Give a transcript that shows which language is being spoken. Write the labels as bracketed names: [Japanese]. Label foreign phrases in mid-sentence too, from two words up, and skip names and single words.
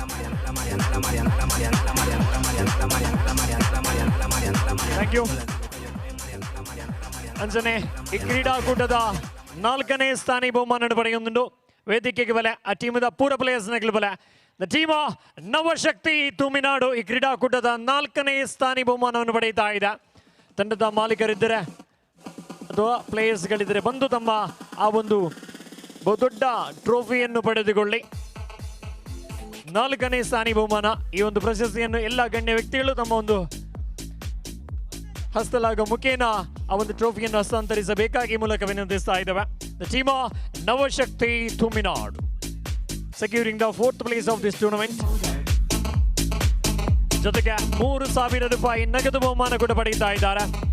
[English] thank you [Tulu] ಅಂಜನೆ ಈ ಕ್ರೀಡಾಕೂಟದ 4ನೇ ಸ್ಥಾನಿ ಬಹುಮಾನ ಪಡೆಯುವುದು ವೇದಿಕೆಗೆ ಬಲೆ ಆ ಟೀಮದ ಪೂರ ಪ್ಲೇಯರ್ಸ್ ಬಲೆ [English] the team [Kannada] ನವಶಕ್ತಿ ತುಮಿನಾಡು ಈ ಕ್ರೀಡಾಕೂಟದ 4ನೇ ಸ್ಥಾನಿ ಬಹುಮಾನವನ್ನು ಪಡೆಯುತ್ತಾ ಇದೆ ತಂಡದ ಮಾಲೀಕರಿದ್ದರೆ ಅಥವಾ ಪ್ಲೇಯರ್ಸ್ಗಳಿದ್ದರೆ ಬಂದು ತಮ್ಮ ಆ ಒಂದು ಬಹುದೊಡ್ಡ ಟ್ರೋಫಿಯನ್ನು ಪಡೆದುಕೊಳ್ಳಿ 4ನೇ ಸ್ಥಾನಿ ಬಹುಮಾನ ಈ ಒಂದು ಪ್ರಶಸ್ತಿಯನ್ನು ಎಲ್ಲ ಗಣ್ಯ ವ್ಯಕ್ತಿಗಳು ತಮ್ಮ ಒಂದು ಹಸ್ತಲಾಗ ಮುಖೇನ ಆ ಒಂದು ಟ್ರೋಫಿಯನ್ನು ಹಸ್ತಾಂತರಿಸಬೇಕಾಗಿ ಮೂಲಕ ವಿನಂತಿಸ್ತಾ ಇದ್ದೇವೆ [English] the team [Kannada] ನವಶಕ್ತಿ ತುಮಿನಾಡು [English] securing the 4th place of this tournament [Kannada] ಜೊತೆಗೆ 3,000 ರೂಪಾಯಿ ನಗದು ಬಹುಮಾನ ಕೂಡ ಪಡೆಯುತ್ತಾ ಇದ್ದಾರೆ